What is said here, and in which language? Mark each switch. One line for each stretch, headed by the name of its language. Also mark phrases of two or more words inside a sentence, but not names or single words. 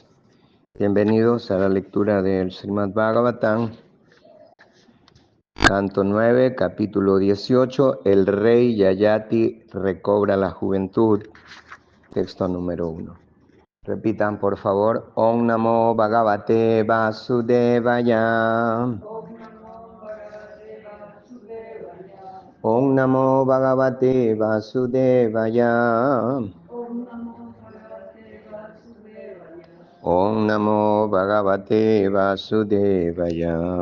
Spanish: Bienvenidos a la lectura del Srimad Bhagavatam, canto 9, capítulo 18, el rey Yayati recobra la juventud, texto número 1. Repitan, por favor,
Sanskrit: Om Namo Bhagavate Vasudevaya. Om Namo Bhagavate Vasudevaya. Om Namo Bhagavate Vasudevaya.